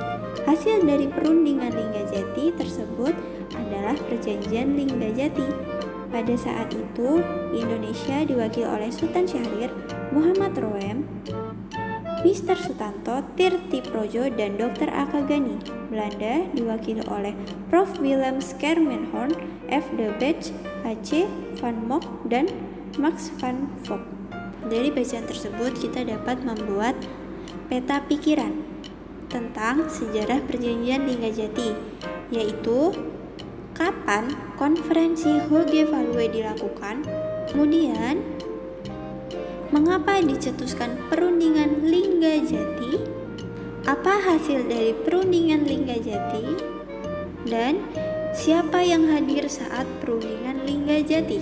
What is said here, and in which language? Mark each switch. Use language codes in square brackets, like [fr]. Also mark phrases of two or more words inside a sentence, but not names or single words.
[id] Hasil dari Perundingan Linggajati tersebut adalah Perjanjian Linggajati. Pada saat itu, Indonesia diwakili oleh Sultan Syahrir, Muhammad Roem, Mr. Sutanto, Tirti Projo, dan Dr. Aka Gani. Belanda diwakili oleh Prof. Willem Schermerhorn, F. de Bech, H. van Mock, dan Max van Vogt. Dari bacaan tersebut kita dapat membuat peta pikiran tentang sejarah Perjanjian Linggajati, yaitu kapan konferensi Hoge-Value dilakukan, kemudian mengapa dicetuskan Perundingan Linggajati, apa hasil dari Perundingan Linggajati, dan siapa yang hadir saat Perundingan Linggajati.